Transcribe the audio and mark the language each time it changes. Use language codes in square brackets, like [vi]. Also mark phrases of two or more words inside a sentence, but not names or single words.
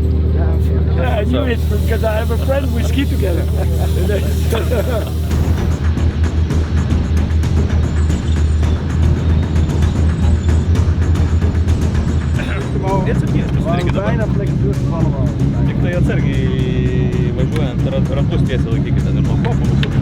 [en] Yeah, I knew it because I have a friend we ski together. [nl] Bijna plek allemaal. [lt] Tik tai atsargiai važiuojant, ratus tiesiai laikykite, ir nuo kopų.